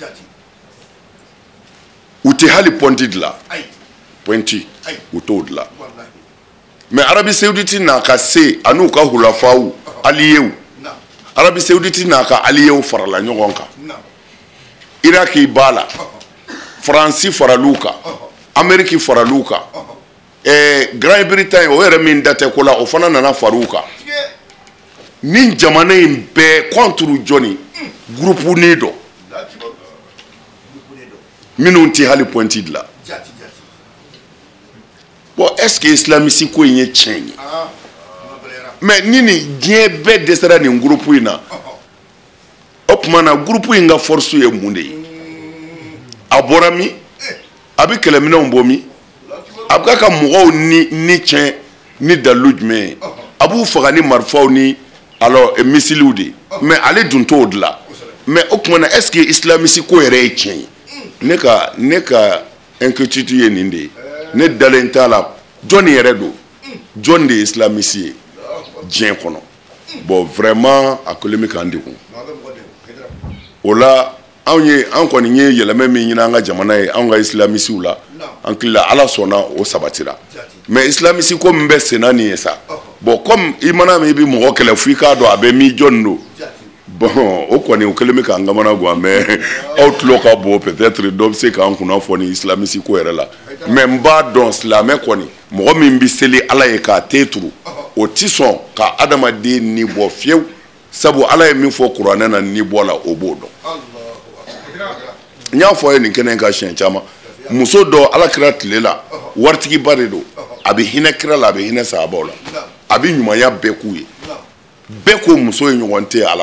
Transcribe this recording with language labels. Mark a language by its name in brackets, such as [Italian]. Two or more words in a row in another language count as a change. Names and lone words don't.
[Bambara] u tɛ hali pɔnti dilan pɔnti u t'o dilan mais Arabie Saoudite n'a ka se an'u ka hulafaw alliés Arabie Saoudite n'a ka alliés farala ɲɔgɔn kan Iraki b'a la Faransi faral'u kan Amérique faral'u kan Grande-Bretagne o yɛrɛ min da tɛ ko la o fana nana far'u kan ni jamana in bɛɛ contre jɔnni groupe ni dɔ minnu tɛ hali pɔnti dilan [French] bon est ce que islamiste [Bambara] ko in ye tiɲɛ ye mais ni nin diɲɛ bɛɛ dɛsɛra nin groupe in na o tuma na groupe in ka force ye mun de ye a bɔra min a bɛ kɛlɛminɛnw bɔ min a bɛ ka mɔgɔw ni tiɲɛ ni dalilu jumɛn ye a b'u faga ni marifaw ni alors misiliw de mais ale dun t'o dilan mais o tuma na [French] est ce que islamiste [Bambara] ko yɛrɛ ye tiɲɛ ye ne ka inquiétude ye nin de ye ne dalen t'a la jɔn yɛrɛ don jɔn de ye islamiste ye diɲɛ kɔnɔ [French] bon vraiment [Bambara] a kɛlen bɛ k'an degun o la an kɔni ye yɛlɛmɛ min ɲini an ka jamana ye an ka islamisiw la an hakili la ala sɔnna o sabatira mais islamiste ko min bɛ senna nin ye sa [French] bon comme [Bambara] i mana min i bɛ mɔgɔ kɛlɛ f'i k'a dɔn a bɛ min jɔn don bon o kɔni o kɛlen bɛ k'an kamana gan mais aw tulo ka bon peut-être dɔ bɛ se k'an kunnafoni islamiste ko yɛrɛ la mais n b'a dɔn silamɛ kɔni mɔgɔ min bɛ seli ala ye k'a te turu o ti sɔn ka adamaden ni bɔ fiyewu sabu ala ye min fɔ kuranɛ na ni bɔ la o b'o dɔn n y'a fɔ a ye nin kɛnɛ ka siɲɛ caman muso dɔ ala kira tile la waritigiba de don a bɛ hinɛ kira la a bɛ hinɛ sahabaw la a bɛ ɲumanya bɛɛ k'u ye bɛɛ ko muso ye ɲɔgɔn tɛ ala